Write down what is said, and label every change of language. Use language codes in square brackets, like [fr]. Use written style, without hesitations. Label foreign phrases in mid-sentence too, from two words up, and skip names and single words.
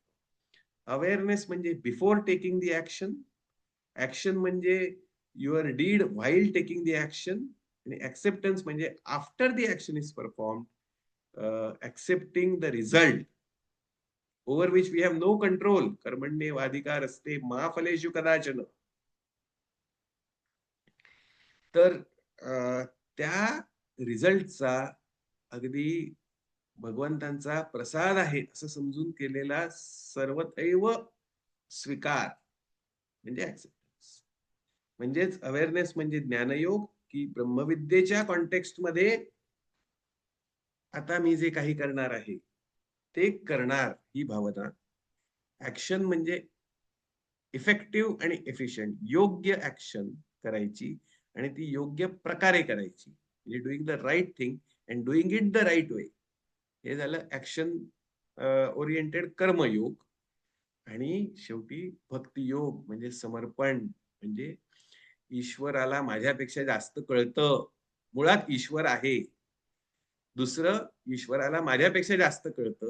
[en] अवेअरनेस म्हणजे before taking the action, action म्हणजे your deed while taking the action, आणि ऍक्सेप्टन्स म्हणजे after the action is perform, accepting the result over which we have no control. [sa] कर्मण्येवाधिकारस्ते मा फलेषु कदाचन. [mr] तर त्या रिझल्टचा अगदी भगवंतांचा प्रसाद आहे असं समजून केलेला सर्वथैव स्वीकार म्हणजे ऍक्सेप्टन्स. म्हणजेच अवेअरनेस म्हणजे ज्ञानयोग, की ब्रह्मविद्येच्या कॉन्टेक्स्ट मध्ये आता मी जे काही करणार आहे ते करणार ही भावना. ऍक्शन म्हणजे इफेक्टिव्ह आणि एफिशियंट योग्य ऍक्शन करायची आणि ती योग्य प्रकारे करायची, म्हणजे [en] doing the right thing and doing it the right way. [mr] हे झालं [en] action oriented [mr] कर्मयोग. आणि शेवटी भक्तियोग म्हणजे समर्पण, म्हणजे ईश्वराला माझ्यापेक्षा जास्त कळतं. मुळात ईश्वर आहे. दुसरं, ईश्वराला माझ्यापेक्षा जास्त कळतं.